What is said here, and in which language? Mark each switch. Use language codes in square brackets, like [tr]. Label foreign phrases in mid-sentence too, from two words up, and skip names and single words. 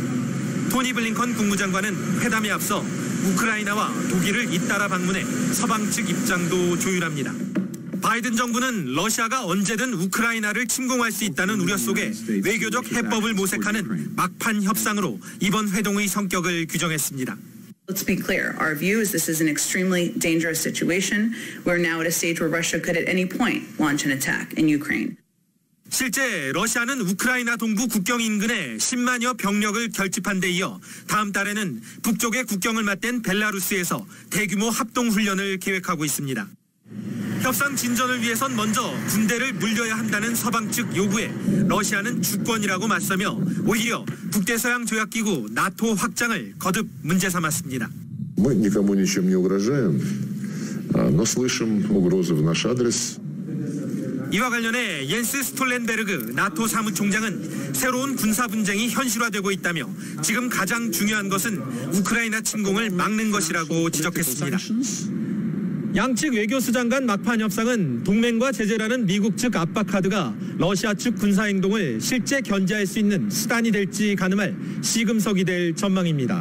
[ko] 토니 블링컨 국무장관은 회담에 앞서 우크라이나와 독일을 잇따라 방문해 서방 측 입장도 조율합니다. 바이든 정부는 러시아가 언제든 우크라이나를 침공할 수 있다는 우려 속에 외교적 해법을 모색하는 막판 협상으로 이번 회동의 성격을 규정했습니다. [en] Let's be clear. Our view is this is an extremely dangerous situation. We're now at a stage where Russia could at any point launch an attack in Ukraine. [ko] 실제 러시아는 우크라이나 동부 국경 인근에 10만여 병력을 결집한 데 이어 다음 달에는 북쪽의 국경을 맞댄 벨라루스에서 대규모 합동훈련을 계획하고 있습니다. 협상 진전을 위해선 먼저 군대를 물려야 한다는 서방 측 요구에 러시아는 주권이라고 맞서며 오히려 북대서양 조약기구 나토 확장을 거듭 문제 삼았습니다. [ru] Мы никому ничем не угрожаем, но слышим угрозы в наш адрес. [ko] 이와 관련해 옌스 스톨렌베르그 나토 사무총장은 새로운 군사 분쟁이 현실화되고 있다며 지금 가장 중요한 것은 우크라이나 침공을 막는 것이라고 지적했습니다. 양측 외교수장 간 막판 협상은 동맹과 제재라는 미국 측 압박 카드가 러시아 측 군사 행동을 실제 견제할 수 있는 수단이 될지 가늠할 시금석이 될 전망입니다.